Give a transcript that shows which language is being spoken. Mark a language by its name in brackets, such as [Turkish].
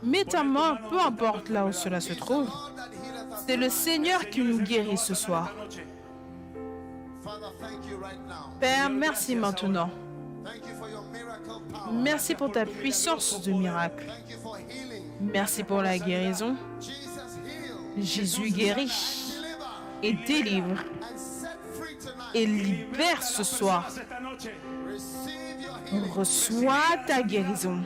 [French] Mets ta main, peu importe là où cela se trouve. [English] Lord that healeth us. [French] C'est le Seigneur qui nous guérit ce soir. [Spanish] Esta noche. [English] Father, thank you right now. [French] Père, merci maintenant. [English] Thank you for your miracle power. [French] Merci pour ta puissance de miracle. [English] Thank you for healing. [French] Merci pour la guérison. [English] Jesus heal [French] Jésus guérit [English] deliver [French] et délivre [English] and set free tonight. [French] et libère ce soir. [Spanish] Esta noche. [English] Receive your healing. [French] Reçois ta guérison.